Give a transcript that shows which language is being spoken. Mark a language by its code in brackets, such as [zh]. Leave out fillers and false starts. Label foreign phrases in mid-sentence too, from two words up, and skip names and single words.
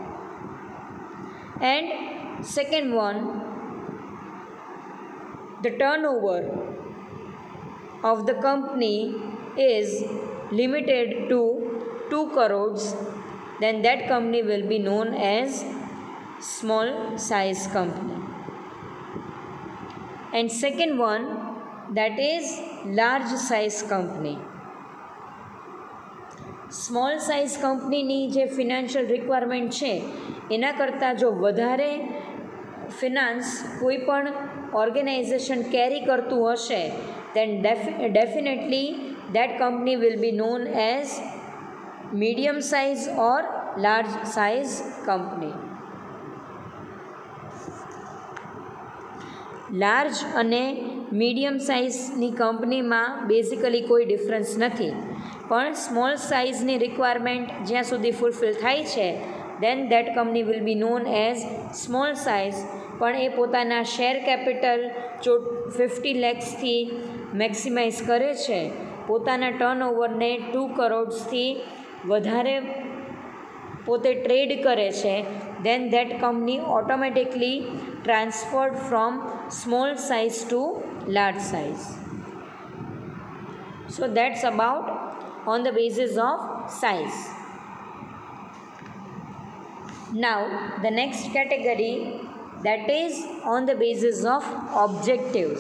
[en] And second one, the turnover of the company is limited to 2 crores, then that company will be known as small size company. And second one, that is large size company. small size [gu] કંપનીની જે [en] financial requirement [gu] છે એના કરતાં જો વધારે ફિનાન્સ કોઈ પણ ઓર્ગેનાઇઝેશન કેરી કરતું હશે, [en] then definitely that company will be known as medium size or large size company. [gu] લાર્જ અને મીડિયમ સાઇઝની કંપનીમાં બેઝિકલી કોઈ ડિફરન્સ નથી, પણ [en] small sizeની requirement [gu] જ્યાં સુધી ફૂલફિલ થાય છે, [en] then that company will be known as small size. [gu] પણ એ પોતાના [en] share capital [gu] જો 50 lakhsથી મેક્સિમાઇઝ કરે છે, પોતાના ટર્નઓવરને 2 કરોડથી વધારે પોતે ટ્રેડ કરે છે, [en] then that company automatically transferred from small size to large size. So that's about on the basis of size. Now the next category, that is on the basis of objectives.